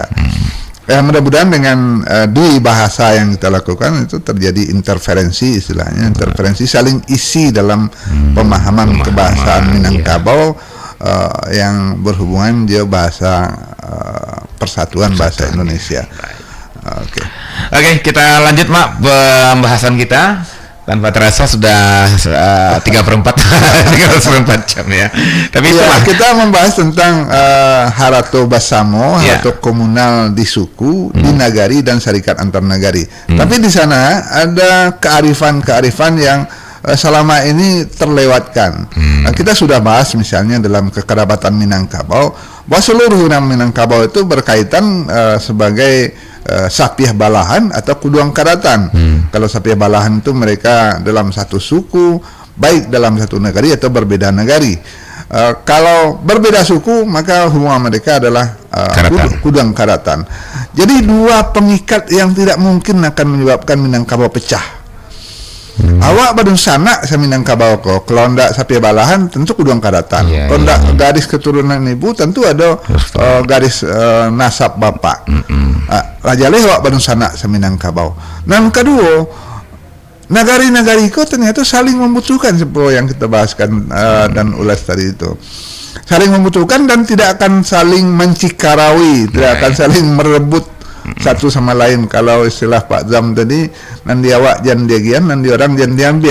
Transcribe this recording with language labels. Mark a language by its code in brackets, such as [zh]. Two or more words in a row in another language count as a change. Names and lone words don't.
[id] Mudah-mudahan dengan di bahasa yang kita lakukan itu terjadi interferensi, istilahnya interferensi saling isi dalam pemahaman kebahasaan Minangkabau yang berhubungan dia bahasa persatuan bahasa Indonesia. Oke, kita lanjut Mak pembahasan kita. Tanpa terasa sudah 3/4 jam ya. Tapi ya, kita membahas tentang [min] harato basamo, [id] harato komunal di suku, di nagari dan syarikat antar nagari. Tapi di sana ada kearifan yang selama ini terlewatkan. Kita sudah bahas misalnya dalam kekerabatan Minangkabau bahwa seluruh orang Minangkabau itu berkaitan sebagai [min] sapiah balahan [id] atau [min] kuduang karatan. [id] Kalau [min] sapiah balahan [id] itu mereka dalam satu suku, baik dalam satu negari atau berbeda negari. Kalau berbeda suku, maka hubungan mereka adalah [min] kuduang karatan. [id] Jadi dua pengikat yang tidak mungkin akan menyebabkan Minangkabau pecah. [min] Awak badung sanak sa Minangkabau ko, kalau ndak sapiah balahan tentu kuduang karatan. [id] Kalau ndak garis keturunan ibu tentu ada garis nasab bapak. [min] Rajaleh awak badung sanak sa Minangkabau. [id] Yang kedua, nagari-nagari ko ternyata saling membutuhkan seperti yang kita bahaskan dan ulas tadi itu. Saling membutuhkan dan tidak akan saling mencikarawi, tidak akan saling merebut satu sama lain. Kalau istilah Pak Zam tadi, nanti awak jangan diagian, nanti orang jangan diambil.